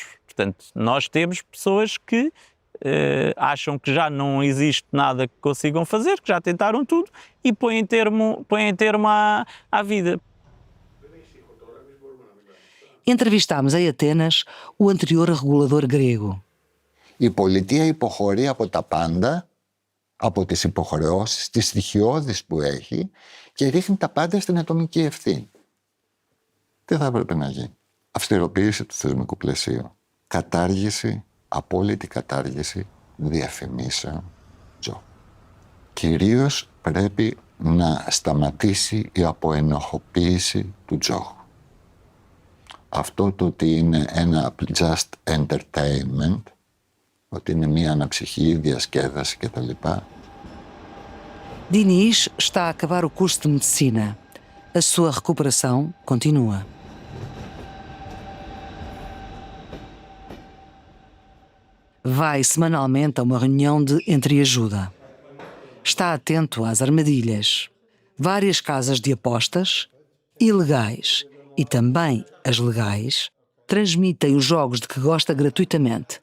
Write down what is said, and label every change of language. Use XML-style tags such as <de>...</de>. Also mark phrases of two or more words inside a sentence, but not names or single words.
<pt>Portanto, nós temos pessoas que acham que já não existe nada que consigam fazer, que já tentaram tudo e põem termo à vida. Entrevistámos em Atenas o anterior regulador grego.</pt> <el>Η πολιτεία υποχωρεί από τα πάντα, από τις υποχρεώσεις, τις στοιχειώδεις που έχει και ρίχνει τα πάντα στην ατομική ευθύνη. τι θα έπρεπε να γίνει? Αυστηροποίηση του θεσμικού πλαισίου. Κατάργηση, απόλυτη κατάργηση διαφημίσεων τζόγου. Κυρίως πρέπει να σταματήσει η αποενοχοποίηση του τζόγου. Αυτό το ότι είναι ένα</el> <en>just entertainment,</en> <el>ότι είναι μια αναψυχή διασκέδαση κτλ.</el> <pt>Diniz está a acabar o curso de medicina. A sua recuperação continua. Vai semanalmente a uma reunião de entreajuda. Está atento às armadilhas. Várias casas de apostas, ilegais e também as legais, transmitem os jogos de que gosta gratuitamente.</pt>